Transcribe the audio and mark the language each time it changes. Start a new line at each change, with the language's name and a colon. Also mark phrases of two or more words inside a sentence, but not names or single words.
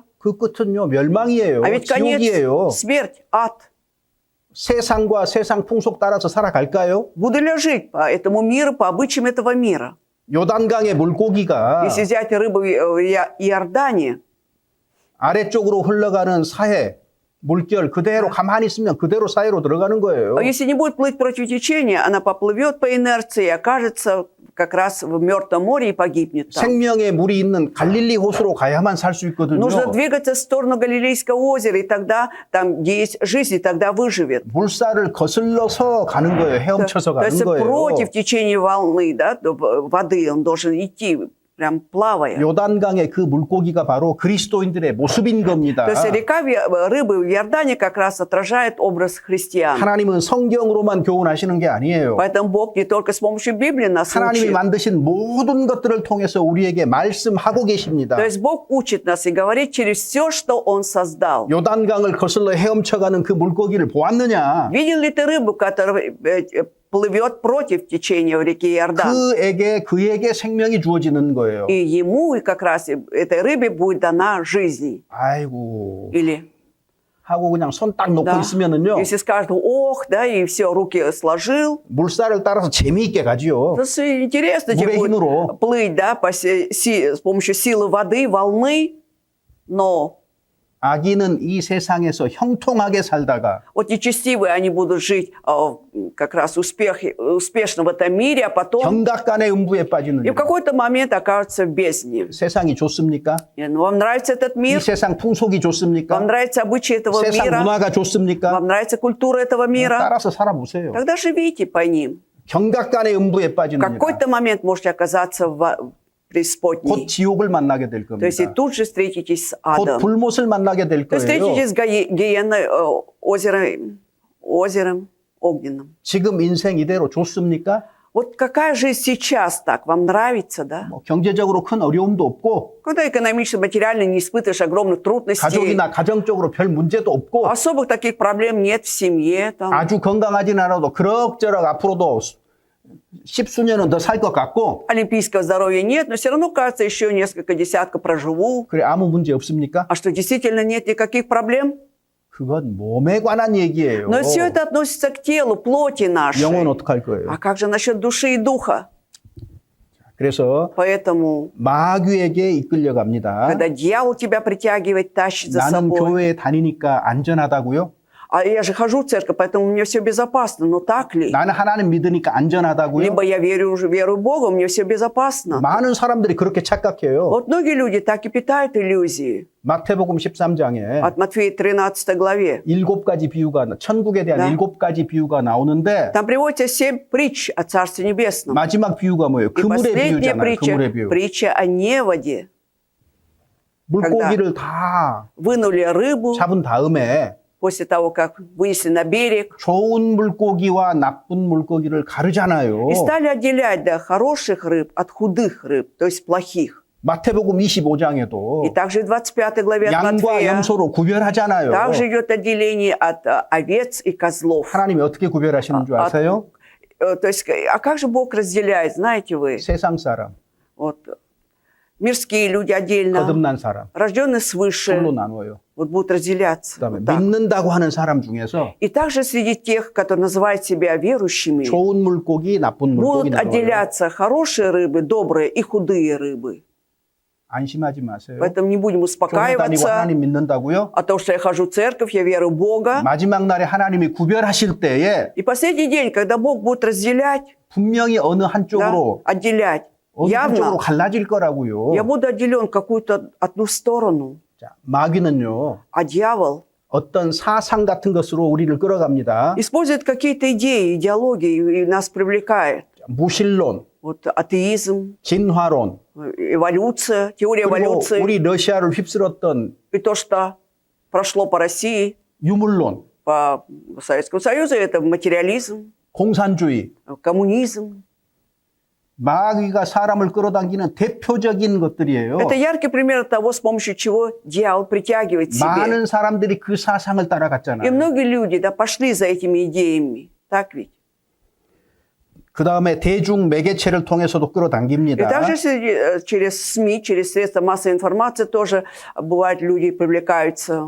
Korean: 그 끝은요. 멸망이에요.
Russian: А ведь конец
Korean: 지옥이에요.
Russian: смерть, ад.
Korean: 세상과 세상 풍속 따라서 살아갈까요?
Russian: Буду ли я жить по этому миру, по обычаям этого мира?
Korean: 요단강의 물고기가
Russian: Если взять рыбу в Иордане,
Korean: 아래쪽으로 흘러가는 사해, 물결 그대로 가만히 있으면 그대로 사해로 들어가는 거예요.
Russian: если не будет плыть против течения, она поплывет по инерции и окажется как раз в Мертвом море и погибнет там.
Korean: 생명의 물이 있는 갈릴리 호수로 가야만 살 수 있거든요.
Russian: Нужно двигаться в сторону Галилейского озера, и тогда там, где есть жизнь, и тогда выживет.
Korean: 물살을 거슬러서 가는 거예요. 헤엄쳐서
Russian: То есть
Korean: 가는 거예요.
Russian: против течения волны, да, воды он должен идти, прям плавая.
Korean: 요단강의 그 물고기가 바로 그리스도인들의 모습인 겁니다.
Russian: То есть река рыбы в Иордане как раз отражает образ христиан.
Korean: 하나님은 성경으로만 교훈하시는 게 아니에요.
Russian: Поэтому Бог не только с помощью Библии нас
Korean: 하나님이
Russian: учит.
Korean: 만드신 모든 것들을 통해서 우리에게 말씀하고 계십니다.
Russian: То есть Бог учит нас и говорит через все, что Он создал.
Korean: 요단강을 거슬러 헤엄쳐가는 그 물고기를 보았느냐?
Russian: Видел ли ты рыбу, которая плывет против течения в реке Иордан?
Korean: 그에게 생명이 주어지는 거예요.
Russian: И ему, и как раз этой рыбе будет дана жизнь.
Korean: 아이고
Russian: Или,
Korean: 하고 그냥 손 딱 놓고
Russian: да,
Korean: 있으면은요.
Russian: если скажут, ох, да, и все, руки сложил,
Korean: 물살을 따라서 재미있게 가지요.
Russian: то интересно тебе
Korean: 물의
Russian: будет
Korean: 힘으로.
Russian: плыть, да, с помощью силы воды, волны, но
Korean: 악인은 이 세상에서 형통하게 살다가
Russian: вот нечестивые, они будут жить как раз успешно в этом мире, а потом
Korean: 경각간의 음부에 빠지는
Russian: и в какой-то момент окажутся в бездне.
Korean: 세상이 좋습니까?
Russian: Вам нравится этот
Korean: 이
Russian: мир?
Korean: 세상 풍속이 좋습니까?
Russian: Вам нравятся обычаи этого
Korean: 세상
Russian: мира?
Korean: 문화가 좋습니까?
Russian: Вам нравится культура этого мира?
Korean: 따라서 살아보세요.
Russian: Тогда живите по ним.
Korean: 경각간의 음부에
Russian: В
Korean: 빠지는
Russian: какой-то момент можете оказаться в
Korean: 곧
Russian: преисподней.
Korean: 지옥을 만나게 될
Russian: То есть и
Korean: 겁니다.
Russian: тут же встретитесь с
Korean: 곧
Russian: адом.
Korean: 불못을 만나게 될
Russian: То есть
Korean: 거예요.
Russian: встретитесь с гиенной, озером огненным.
Korean: 지금 인생 이대로 좋습니까?
Russian: Вот какая жизнь сейчас так? Вам нравится, да?
Korean: 뭐 경제적으로 큰 어려움도 없고
Russian: Когда экономически, материально не испытываешь огромных трудностей,
Korean: 가족이나 가정적으로 별 문제도 없고
Russian: особых таких проблем нет в семье, там,
Korean: 아주 건강하진 않아도 그럭저럭 앞으로도 십수년은 더 살 것 같고
Russian: олимпийского здоровья нет, но все равно, кажется, еще несколько десятков проживу.
Korean: 그래 아무 문제 없습니까?
Russian: А что, действительно нет никаких проблем?
Korean: 그건 몸에 관한 얘기예요.
Russian: Но все это относится к телу, плоти нашей.
Korean: 영혼 어떡할 거예요?
Russian: А как же насчет души и духа?
Korean: 그래서
Russian: Поэтому,
Korean: 마귀에게 이끌려갑니다.
Russian: когда дьявол тебя притягивает, тащит за
Korean: 나는
Russian: собой.
Korean: 교회에 다니니까 안전하다고요?
Russian: А я же хожу в церковь, поэтому у меня все безопасно. Но так ли?
Korean: 나는 하나님 믿으니까 안전하다고요?
Russian: Либо я верую Богу, мне все безопасно.
Korean: 많은 사람들이 그렇게 착각해요.
Russian: Вот многие люди так и питают иллюзии.
Korean: 마태복음 13장에
Russian: От Матфея 13 главе.
Korean: 7가지 비유가 천국에 대한 네. 7가지 비유가 나오는데
Russian: Там приводится 7 притч о Царстве Небесном.
Korean: 마지막 비유가 뭐예요?
Russian: И
Korean: 그물의
Russian: последняя
Korean: 비유잖아요.
Russian: притча,
Korean: 그물의 비유.
Russian: притча о неводе.
Korean: 물고기를 다
Russian: Вынули рыбу
Korean: 잡은 다음에
Russian: после того, как вынесли на берег.
Korean: 좋은 물고기와 나쁜 물고기를 가르잖아요.
Russian: И стали отделять, да, хороших рыб от худых рыб, то есть плохих.
Korean: 마태복음 25장에도
Russian: И также в 25 главе от
Korean: 양과
Russian: Матфея
Korean: 염소로 구별하잖아요.
Russian: также идет отделение от овец и козлов.
Korean: 하나님이 어떻게 구별하시는 줄 아세요?
Russian: То есть, а как же Бог разделяет, знаете вы?
Korean: 세상 사람,
Russian: Вот, мирские люди отдельно,
Korean: 거듭난 사람,
Russian: рожденные
Korean: 둘로
Russian: свыше,
Korean: 나눠요.
Russian: вот будут разделяться.
Korean: 그다음에
Russian: Вот так.
Korean: 믿는다고 하는 사람 중에서
Russian: И также среди тех, которые называют себя верующими,
Korean: 좋은 물고기, 나쁜 물고기
Russian: будут
Korean: 나눠요.
Russian: отделяться хорошие рыбы, добрые и худые рыбы.
Korean: 안심하지 마세요.
Russian: Поэтому не будем
Korean: 교회 다니고
Russian: успокаиваться
Korean: 하나님 믿는다고요?
Russian: о том, что я хожу в церковь, я верю в Бога.
Korean: 마지막 날에 하나님이 구별하실 때에
Russian: И последний день, когда Бог будет разделять,
Korean: 분명히 어느
Russian: да,
Korean: 한쪽으로
Russian: отделять,
Korean: 어느 한쪽으로
Russian: явно
Korean: 갈라질 거라고요.
Russian: я буду отделен в какую-то одну сторону.
Korean: 자, 마귀는요.
Russian: А дьявол
Korean: 어떤 사상 같은 것으로 우리를 끌어갑니다.
Russian: использует какие-то идеи, идеологии и нас привлекает.
Korean: 무신론,
Russian: Вот атеизм,
Korean: 진화론,
Russian: эволюция, теория
Korean: 그리고
Russian: эволюции.
Korean: 우리 러시아를 휩쓸었던
Russian: И то, что прошло по России,
Korean: 유물론,
Russian: по Советскому Союзу, это материализм,
Korean: 공산주의,
Russian: коммунизм.
Korean: 마귀가 사람을 끌어당기는 대표적인 것들이에요.
Russian: Это яркий пример того, с помощью чего дьявол притягивает к себе.
Korean: 많은 사람들이 그 사상을
Russian: И
Korean: 따라갔잖아요.
Russian: многие люди, да, пошли за этими идеями. Так ведь?
Korean: 그 다음에 대중 매개체를 통해서도
Russian: И
Korean: 끌어당깁니다.
Russian: также через СМИ, через средства массовой информации тоже бывают люди привлекаются.